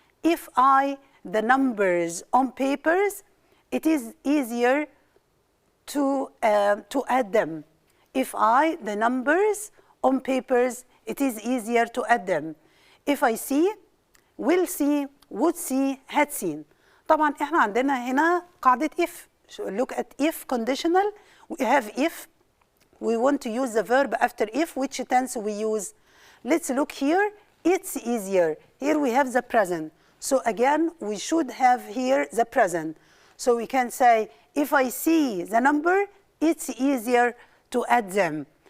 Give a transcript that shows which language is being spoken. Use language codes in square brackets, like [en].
[en] If the numbers on papers, it is easier to add them. If the numbers on papers, it is easier to add them. If I see, will see, would see, had seen. [ar] طبعا احنا عندنا هنا قاعدة if. [en] Look at if conditional. We have if. We want to use the verb after if. Which tense we use? Let's look here. It's easier. Here we have the present. So again, we should have here the present. So we can say, if I see the number, it's easier to add them.